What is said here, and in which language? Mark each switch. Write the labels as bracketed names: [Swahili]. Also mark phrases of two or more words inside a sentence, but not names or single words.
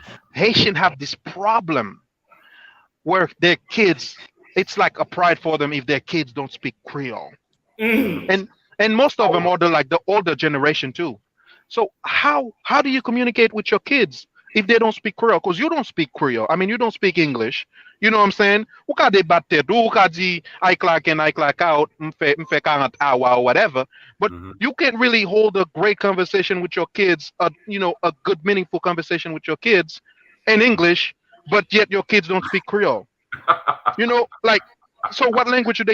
[English] Haitian have this problem where their kids, it's like a pride for them if their kids don't speak Creole. And most of them are the older generation too. So how do you communicate with your kids if they don't speak Creole? Because you don't speak Creole. I mean, you don't speak English. You know what I'm saying? [Haitian Creole] Ou ka debater, ou ka di [English] I clock in, I clock out, mfe 40 hour or whatever. But Mhm. you can't really hold a great conversation with your kids, a good meaningful conversation with your kids and English, but yet your kids don't speak Creole. Like, so what language do they